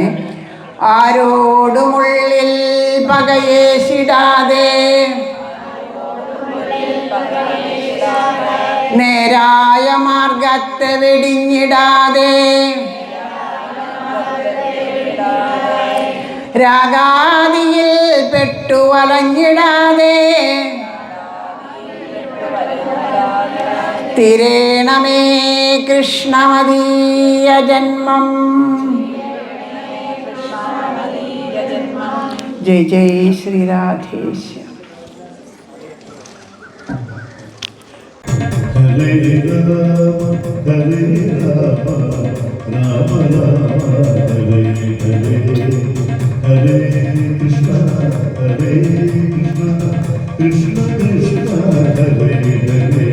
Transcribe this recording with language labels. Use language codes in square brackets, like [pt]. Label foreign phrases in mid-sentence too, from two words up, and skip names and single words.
[ml] ആരോടുമുള്ളിൽ പകയേശിടാതെ നേരായ മാർഗത്തെ വെടിഞ്ഞിടാതെ രാഗാദിയിൽ പെട്ടുവലഞ്ഞിടാതെ തിരേണമേ കൃഷ്ണമദീയ ജന്മം. [sa] ജയ ജയ ശ്രീരാധേശ്യ. ഹരേ രാമ ഹരേ രാമ രാമ രാമ ഹരേ ഹരേ. ഹരേ കൃഷ്ണ ഹരേ കൃഷ്ണ കൃഷ്ണ കൃഷ്ണ ഹരേ ഹരേ.